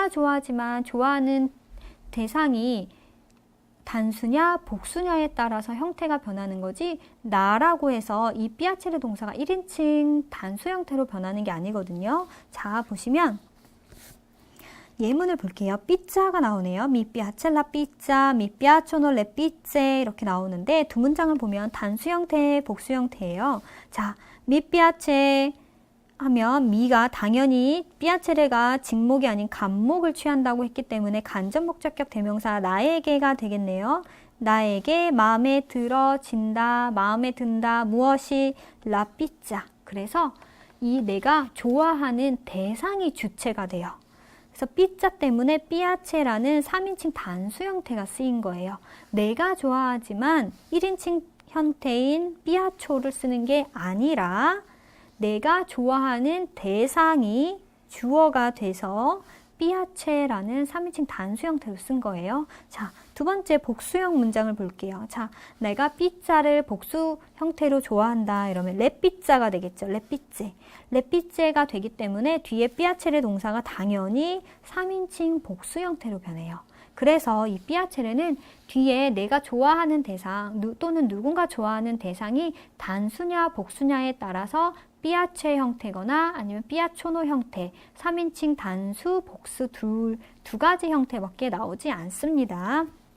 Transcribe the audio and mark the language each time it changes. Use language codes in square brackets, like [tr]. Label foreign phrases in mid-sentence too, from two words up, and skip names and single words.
[ko] 그러니까 내가 좋아하지만 좋아하는 대상이 단수냐 복수냐에 따라서 형태가 변하는 거지 나라고 해서 이 piacere 동사가 1인칭 단수 형태로 변하는 게 아니거든요. 자, 보시면 예문을 볼게요. 삐짜가 나오네요. [it] Mi piace la pizza, mi piacciono le pizze [ko] 이렇게 나오는데 두 문장을 보면 단수 형태, 복수 형태예요. 자, [it] mi piace [ko] 하면 미가 당연히 piacere가 직목이 아닌 간목을 취한다고 했기 때문에 간접 목적격 대명사 나에게가 되겠네요. 나에게 마음에 들어진다, 마음에 든다, 무엇이 [it] la pizza. [ko] 그래서 이 내가 좋아하는 대상이 주체가 돼요. 그래서 삐자 때문에 piace라는 3인칭 단수 형태가 쓰인 거예요. 내가 좋아하지만 1인칭 형태인 piacciono를 쓰는 게 아니라 내가 좋아하는 대상이 주어가 돼서 piace라는 3인칭 단수 형태로 쓴 거예요. 자, 두 번째 복수형 문장을 볼게요. 자, 내가 피자를 복수 형태로 좋아한다 이러면 [it] le pizza [ko] 가 되겠죠. [it] le pizze. le pizze [ko] 가 되기 때문에 뒤에 piacere 동사가 당연히 3인칭 복수 형태로 변해요. 그래서 이 piacere는 뒤에 내가 좋아하는 대상 또는 누군가 좋아하는 대상이 단수냐 복수냐에 따라서 piace 형태거나 아니면 piacciono 형태, 3인칭 단수, 복수 두 가지 형태밖에 나오지 않습니다.